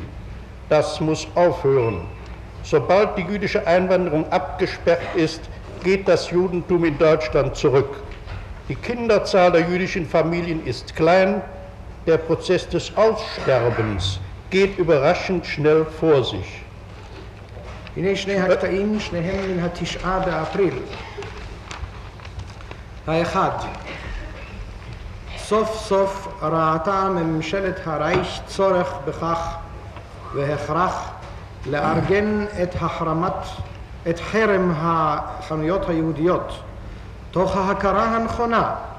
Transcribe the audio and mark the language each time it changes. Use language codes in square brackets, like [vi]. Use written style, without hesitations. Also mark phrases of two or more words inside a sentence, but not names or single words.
[de] Das muss aufhören. Sobald die jüdische Einwanderung abgesperrt ist, geht das Judentum in Deutschland zurück. Die Kinderzahl der jüdischen Familien ist klein. Der Prozess des Aussterbens geht überraschend schnell vor sich. [he] הנה שני הקטעים, שניהם מן 9 באפריל. האחד, סוף סוף ראתה ממשלת הרייך צורך בכך והכרח לארגן את חרם החנויות היהודיות, תוך ההכרה הנכונה